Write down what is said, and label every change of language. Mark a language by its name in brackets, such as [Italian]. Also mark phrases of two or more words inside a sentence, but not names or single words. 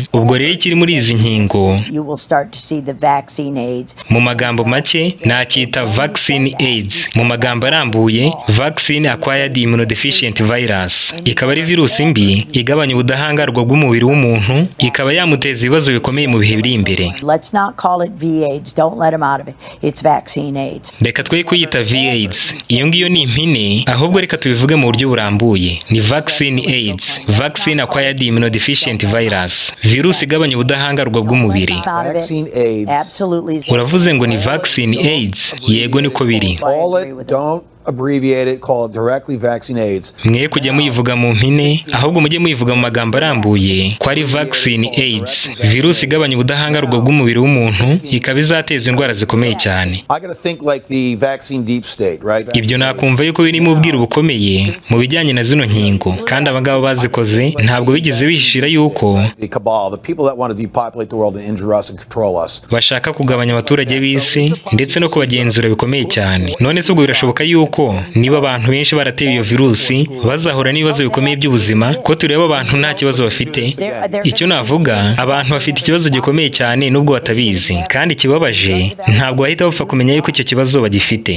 [Kinyarwanda] Ubwo rero ikiri muri izi nkingo mu magambo make nacyita [English] vaccine AIDS, [Kinyarwanda] mu magambo arambuye [English] vaccine acquired immunodeficient virus. [Kinyarwanda] Ikaba ari virusi mbi igabanya ubudahangarwa bw'umubiri w'umuntu, ikaba yamuteza ibibazo bikomeye mu bihe biri imbere. [English] V-AIDS, don't let them out of it. It's vaccine AIDS. [Kinyarwanda] Reka twe kuyita V-AIDS. Iyo ngiyo ni impine, ahubwo reka tubivuge mu buryo burambuye. Ni [English] vaccine AIDS, vaccine acquired immunodeficient virus. [Kinyarwanda] Virusi igabanya ubudahangarwa bw'umubiri. [English] Vaccine AIDS. Absolutely. [Kinyarwanda] Uravuze ngo ni [English] vaccine AIDS. [Kinyarwanda] Yego niko biri. [English] Call it, don't abbreviate it, call it directly vaccine AIDS. [Kinyarwanda] mwe kujya muyivuga mu mpine ahubwo mujye muyivuga mu magambo arambuye ko ari [English] vaccine AIDS, [Kinyarwanda] virusi igabanya ubudahangarwa bw'umubiri w'umuntu ikaba izateza indwara zikomeye cyane. [English] I got to think like the vaccine deep state, right? [Kinyarwanda] Ibyo nakumva yuko biri mu bwiru bukomeye mu bijyanye na zino nkingo, kandi abagabo bazikoze ntabwo bigeze bihishira yuko [English] The cabal, the people that want to depopulate the world and injure us and control us. [Kinyarwanda] bashaka kugabanya abaturage b'isi ndetse no kubagenzura bikomeye cyane. None se ubwo birashoboka yuko niba abantu benshi baratewe iyo virusi bazahura n'ibibazo bikomeye by'ubuzima, ko tureba abantu nta kibazo bafite? Icyo navuga, abantu bafite ikibazo gikomeye cyane nubwo batabizi, kandi kibabaje ntabwo bahita bapfa kumenya yuko icyo kibazo bagifite.